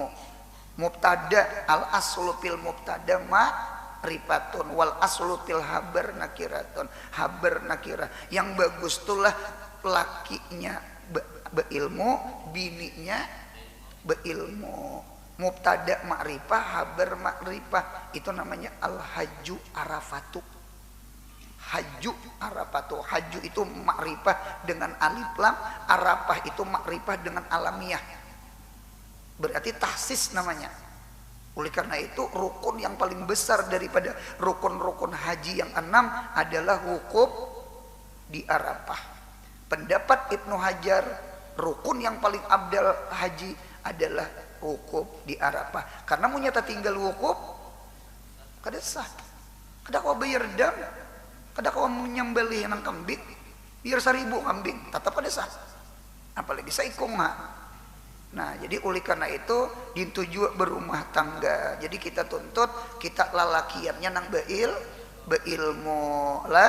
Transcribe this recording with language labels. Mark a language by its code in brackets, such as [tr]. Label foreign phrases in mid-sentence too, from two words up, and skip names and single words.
[ar] مبتدأ الأصل في المبتدأ معرفة والأصل في الخبر نكرة. خبر نكرة. [bjn] Yang bagus itulah lakinya beilmu, bininya beilmu. [ar] مبتدأ معرفة، خبر معرفة. [bjn] Itu namanya [ar] الحج عرفة. حج عرفة. [bjn] Haju itu ma'rifah dengan alif lam, arafah itu ma'rifah dengan alamiah. Berarti tahsis namanya. Oleh karena itu rukun yang paling besar daripada rukun-rukun haji yang 6 adalah wukuf di Arafah. Pendapat Ibnu Hajar, rukun yang paling abdal haji adalah wukuf di Arafah. Karena mau nyata tinggal wukuf kada sah. Kada kau bayar dam, kada kau menyembelih nang kambing, biar 1000 kambing, tetap kada sah. Apalagi saikung ha. Nah jadi oleh karena itu dituju berumah tangga. Jadi kita tuntut kita lalakiannya nang beilmu lah.